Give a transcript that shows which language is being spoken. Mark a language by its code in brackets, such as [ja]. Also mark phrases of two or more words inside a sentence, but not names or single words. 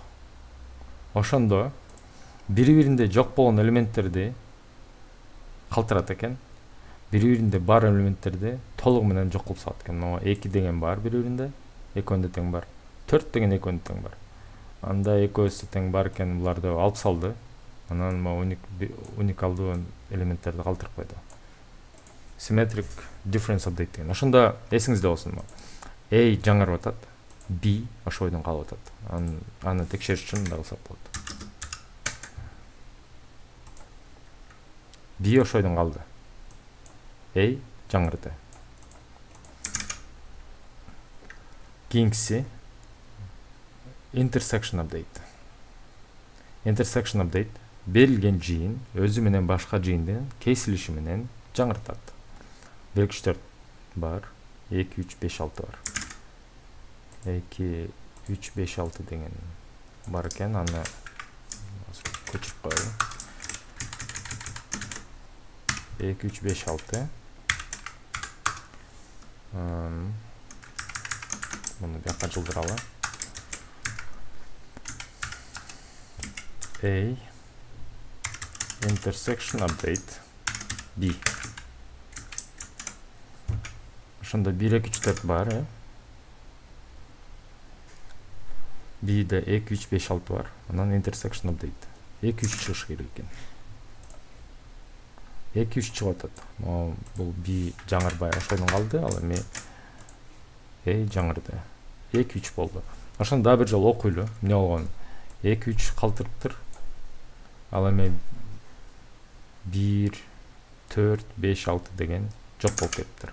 [ky] Ошондо бири-биринде жок болгон элементтерди калтырат экен. Бири-биринде бар элементтерди толугу менен жок кылып салат экен. Могу 2 деген бар бири-биринде, экөөнүндө тең бар. 4 деген экөөнүндө тең бар. Анда экөөсү тең бар экен, буларды алып салды. Анан уникалдуу элементтерди калтырып койду. [en] Symmetric difference update [ky] деген. Ошондо эсиңизде болсун. A жаңырып атат, B ошо бойдон калып атат. Аны текшериш үчүн мындай кылсак болот. B ошо бойдон калды. A жаңырды. Кийинкиси [en] intersection update. Intersection update [ky] берилген жыйын өзү менен башка жыйындын кесилиши менен жаңыртат. 1-2-4 бар, 2-3-5-6 бар. 2-3-5-6 деген бар экен, аны көчүрүп коелу. 2-3-5-6. Муну бияка жылдыралы. [en] A intersection update B. [ky] Ошондо 1-2-3-4 бар, B'де 2-3-5-6 бар. Анан [en] intersection update [ky] 2-3 чыгыш керек экен. 2-3 чыгып атат. Бул B жаңырбай ошойдон калды, ал эми A жаңырды. 2-3 болду. Ошондо дагы бир жолу окуйлу. Эмне болгон? 2-3 калтырыптыр. Ал эми 1-4-5-6 деген жок болуп кетиптир.